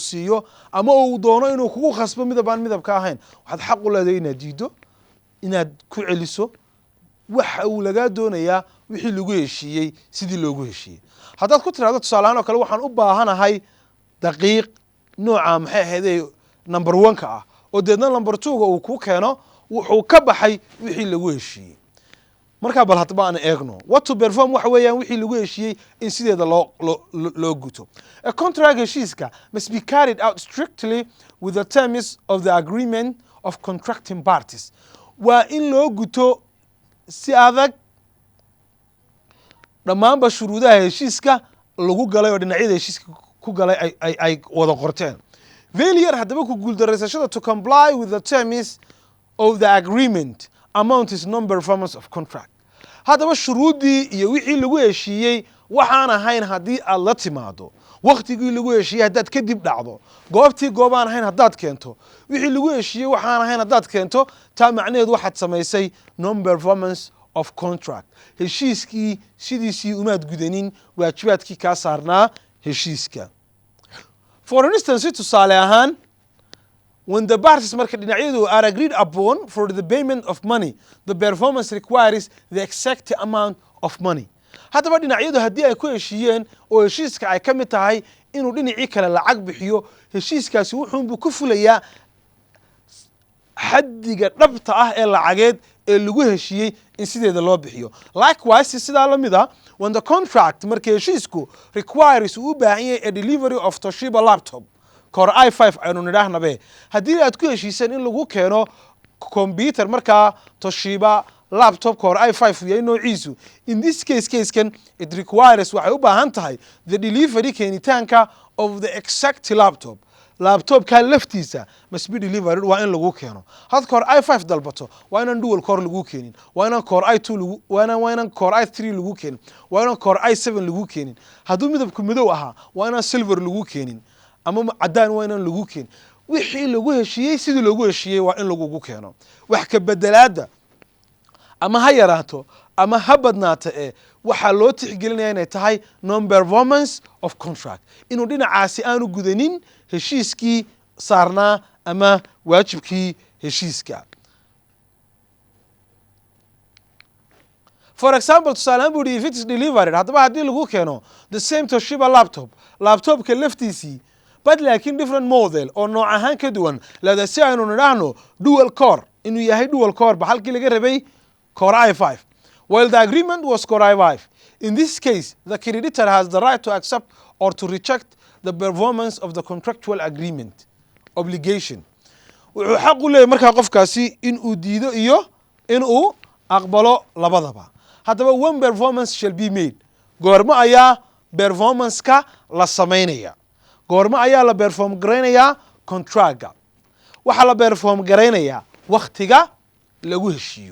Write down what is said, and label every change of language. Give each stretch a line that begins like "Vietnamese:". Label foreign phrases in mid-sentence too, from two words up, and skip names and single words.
Somali: siiyo ama uu doono inuu kugu qasbo midab aan midabka ahayn waxaad xaq u leedahay inaad diido inaad ku celiso waxa uu laga doonayaa wixii lagu heshiiyey sidii loogu heshiiyey haddaad ku tiraahdo tusaale ahaan oo kale waxaan u baahanahay daqiiq nooca maxay ahayd number 1 ka ah oo deedna number 2 ga uu ku keeno wuxuu ka baxay wixii lagu heshiiyey marka bal hadba aan eegno
English: what to perform
Somali: waxa weeyaan wixii lagu heshiiyey in sideeda loo guto
English: a contract
Somali: heshiiska
English: must be carried out strictly with the terms of the agreement of contracting parties
Somali: waa in loo guto si adag dhammaanba shuruudaha heshiiska lagu galay oo dhinacyada heshiiska ku galay ay wada qorteen failure haddaba ku guuldareysashada
English: to comply with the terms of the agreement amount is non-performance of contract
Somali: haddaba shuruudii iyo wixii lagu heshiiyey waxaan ahayn haddii aad la timaado waqtigii lagu heshiiyey haddaad kadib dhacdo goobtii goobaan ahayn haddaad keento wixii lagu heshiiyey waxaan ahayn haddaad keento taa macnaheedu waxaad samaysay
English: non-performance of contract
Somali: heshiiskii sidiisii umaad gudanin waajibaadkii kaa saarnaa heshiiska
English: for instance
Somali: tusaale ahaan
English: when the parties
Somali: marka dhinacyadu
English: are agreed upon for the payment of money the performance requires the exact amount of money
Somali: haddaba dhinacyadu haddii ay ku heshiiyeen oo heshiiska ay ka mid tahay inuu dhinacii kale lacag bixiyo heshiiskaasi wuxuunbuu ku fulayaa xaddiga dhabta ah ee lacageed ee lagu heshiiyey in sideeda loo bixiyo likewise sidaa la mid ah
English: when the contract
Somali: marka heshiisku requires uu u baahan yahay
English: a delivery of
Somali: Toshiba laptop Core i5 aynu nidhaahnabe haddii aad ku heshiiseen in lagu keeno computer markaa Toshiba laptop Core i5 yahay
English: noociisu in this case-kan it requires
Somali: waxay u baahan tahay
English: the delivery keenitaanka of the exact laptopka laftiisa must be delivered
Somali: waa in lagu keeno had Core i5 dalbato waa inaan
English: dual core
Somali: lagu keenin waa inaan Core i2 lagu waa inaan Core i3 lagu keenin waa inaan Core i7 lagu keenin hadduu midabku madow ahaa waa inaan silver lagu keenin ama cadaan waa inaan lagu keenin wixii lagu heshiiyey sidii loogu heshiiyey waa in lagu keeno wax ka bedelaada ama ha yaraato ama ha badnaato waxa loo tixgelinayaa inay tahay
English: non-performance of contract
Somali: inuu dhinacaasi aanu gudanin heshiiskii saarnaa ama waajibkii heshiiska
English: For example,
Somali: tusaale buu
English: if it is delivered
Somali: haddaba haddii lagu keeno
English: the same
Somali: Toshiba laptopka laftiisii but laakiin
English: different model
Somali: oo nooc ahaan ka duwan lada si aynu nidhaahno
English: dual core
Somali: inuu yahay
English: dual core
Somali: ba halkii laga rabay core i5
English: while the agreement was
Somali: core i5.
English: In this case, the creditor has the right to accept or to reject the performance of the contractual agreement obligation.
Somali: wuxuu xaq u leeyahay markaa qofkaasi in uu diido iyo in uu aqbalo labadaba.
English: haddaba when performance shall be made,
Somali: goorma ayaa performance-ka la samaynaya, goorma ayaa la perform garaynayaa contractga. waxaa la perform garaynayaa waktiga lagu heshiiyo.